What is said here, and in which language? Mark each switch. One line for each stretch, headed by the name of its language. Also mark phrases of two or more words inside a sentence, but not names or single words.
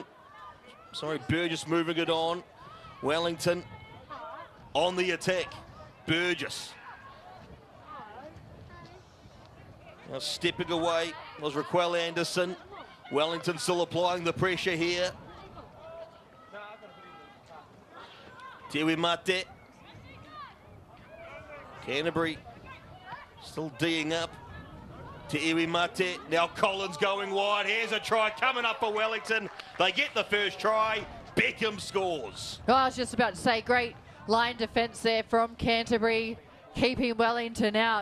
English: Sorry, Burgess moving it on. Wellington on the attack. Burgess. Now stepping away was Raquel Anderson. Wellington still applying the pressure here. Tiwi Mate. Canterbury still D'ing up. To Iwi Mate. Now Collins going wide. Here's a try coming up for Wellington. They get the first try. Beckham scores. Oh, I was just about to say, great line defence there from Canterbury, keeping Wellington out.